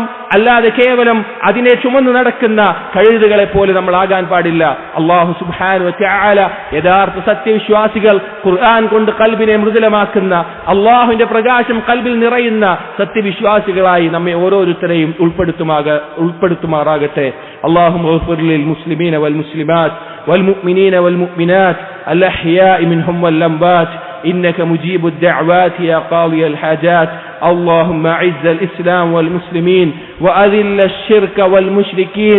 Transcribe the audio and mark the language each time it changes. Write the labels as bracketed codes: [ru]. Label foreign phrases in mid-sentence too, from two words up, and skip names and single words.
[ml] അല്ലാതെ കേവലം അതിനെ ചുമന്നു നടക്കുന്ന കഴുതുകളെ പോലെ നമ്മൾ ആകാൻ പാടില്ല. [ar] الله سبحانه وتعالى [ml] യഥാർത്ഥ സത്യവിശ്വാസികൾ, ഖുർആൻ കൊണ്ട് ഖൽബിനെ മൃദുലമാക്കുന്ന, അല്ലാഹുവിന്റെ പ്രകാശം ഖൽബിൽ നിറയുന്ന സത്യവിശ്വാസികളായി നമ്മെ ഓരോരുത്തരെയും ഉൾപ്പെടുത്തുമാറാകട്ടെ. [ar] اللهم اغفر للمسلمين والمسلمات والمؤمنين والمؤمنات الأحياء منهم والأموات إنك مجيب الدعوات يا قاضي الحاجات. اللهم أعز الإسلام والمسلمين وأذل الشرك والمشركين.